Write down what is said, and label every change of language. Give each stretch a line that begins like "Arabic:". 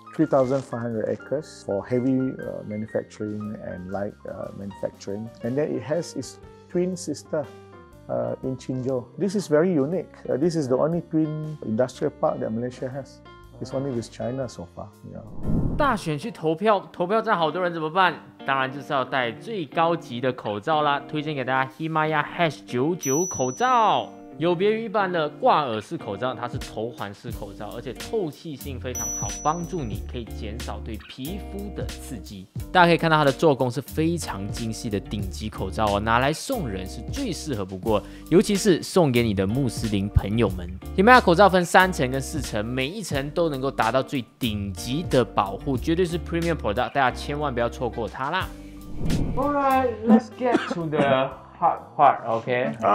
English: 3,500 acres for heavy manufacturing and light manufacturing. And then it has its twin sister in Qinzhou. This is very unique. This is the only twin industrial park that Malaysia has. It's only with China so far.
Chinese: 大选去投票站好多人怎么办？当然就是要戴最高级的口罩啦！推荐给大家 Himaya #99 口罩。有别于一般的挂耳式口罩，它是头环式口罩，而且透气性非常好，帮助你可以减少对皮肤的刺激。大家可以看到它的做工是非常精细的顶级口罩哦，拿来送人是最适合不过，尤其是送给你的穆斯林朋友们。 Himaya口罩分3层跟4层，每一层都能够达到最顶级的保护，绝对是
English: premium product，
Chinese: 大家千万不要错过它啦。
English: Alright, let's get to the hard part, okay?